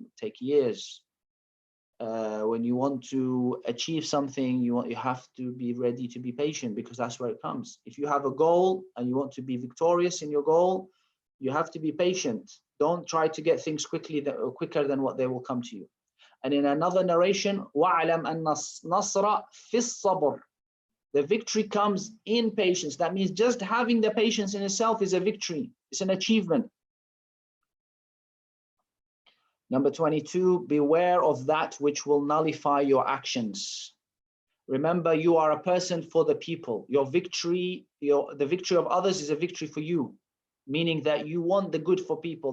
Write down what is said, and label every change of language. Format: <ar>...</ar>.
<en>It will take years. When you want to achieve something, you have to be ready to be patient because that's where it comes. If you have a goal and you want to be victorious in your goal, you have to be patient. Don't try to get things quicker than what they will come to you. And in another narration,</en> <ar>وَعْلَمْ أَنَّ النَّصْرَ فِي الصَّبْرِ.</ar> <en>The victory comes in patience. That means just having the patience in itself is a victory. It's an achievement. Number 22, beware of that which will nullify your actions. Remember, you are a person for the people. Your victory, the victory of others is a victory for you, meaning that you want the good for people.</en>